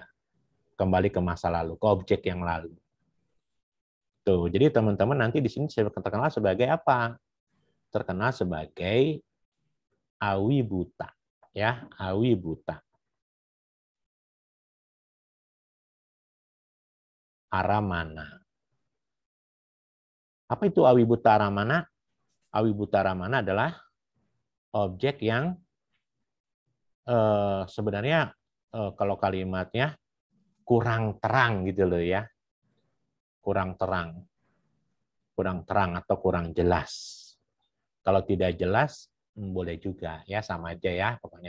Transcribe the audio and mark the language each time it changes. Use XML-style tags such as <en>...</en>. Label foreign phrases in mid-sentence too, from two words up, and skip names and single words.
<id>Kembali ke masa lalu, ke objek yang lalu. Tuh, jadi teman-teman nanti di sini saya terkenal sebagai apa? Terkenal sebagai awibuta.</id> <pi>Ya, awibuta. Aramana.</pi> <id>Apa itu</id> <pi>awibuta aramana? Awibuta aramana</pi> <id>adalah objek yang sebenarnya kalau kalimatnya kurang terang gitu loh ya. Kurang terang. Kurang terang atau kurang jelas. Kalau tidak jelas, boleh juga ya, sama aja ya pokoknya.</id>